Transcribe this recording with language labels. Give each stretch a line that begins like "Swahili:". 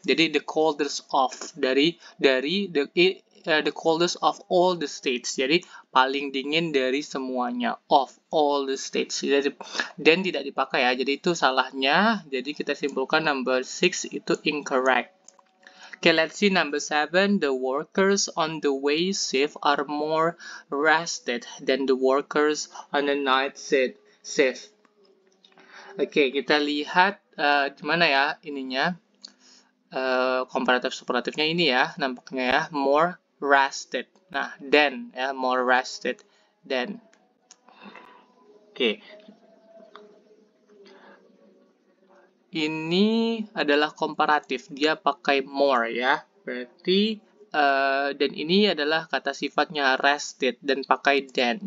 English: Jadi the coldest of dari the coldest of all the states.
Indonesian: Jadi paling dingin dari semuanya,
English: of all the states.
Indonesian: Jadi dan tidak dipakai ya. Jadi itu salahnya. Jadi kita simpulkan number 6 itu incorrect.
English: Okay, let's see number 7. The workers on the way shift are more rested than the workers on the night shift.
Indonesian: Oke, kita lihat gimana ya ininya. Komparatif superlatifnya ini ya, nampaknya ya, more rested. Nah, than ya, more rested than. Oke. Ini adalah komparatif, dia pakai more ya. Berarti dan ini adalah kata sifatnya rested dan pakai than.